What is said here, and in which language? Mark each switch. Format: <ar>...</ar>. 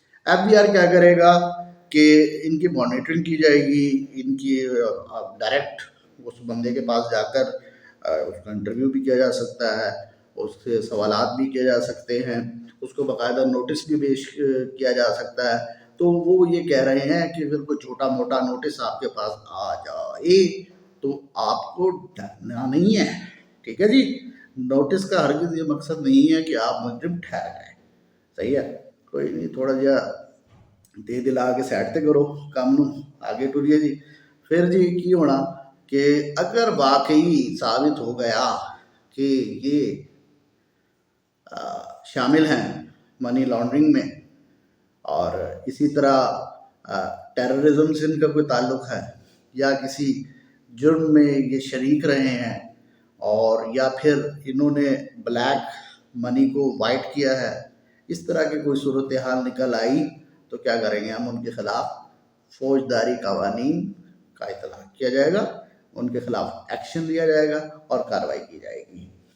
<ur>F B are کیا کرے گا کہ ان کی مانیٹرنگ کی جائے گی، ان کی ڈائریکٹ اس بندے کے پاس جا کر اس کا انٹرویو بھی کیا جا سکتا ہے، اس سے سوالات بھی کیے جا سکتے ہیں، اس کو باقاعدہ نوٹس بھی پیش کیا جا سکتا ہے. تو وہ یہ کہہ رہے ہیں کہ اگر کوئی چھوٹا موٹا نوٹس آپ کے پاس آ جائے تو آپ کو ڈرنا نہیں ہے. ٹھیک ہے جی، نوٹس کا ہرگز یہ مقصد نہیں ہے کہ آپ مجرم ٹھہر جائیں.</ur> <pa>صحیح ہے، کوئی نہیں، تھوڑا جا دے دلا کے سیٹ تے کرو کام نو، آگے ٹریے جی. پھر جی کی ہونا کہ</pa> <ur>اگر واقعی ثابت ہو گیا کہ یہ شامل ہیں منی لانڈرنگ میں، اور اسی طرح ٹیررزم سے ان کا کوئی تعلق ہے، یا کسی جرم میں یہ شریک رہے ہیں، اور یا پھر انہوں نے بلیک منی کو وائٹ کیا ہے، اس طرح کی کوئی صورتحال نکل آئی تو کیا کریں گے ہم؟ ان کے خلاف فوجداری قوانین کا اطلاق کیا جائے گا، ان کے خلاف ایکشن لیا جائے گا اور کارروائی کی جائے گی.</ur>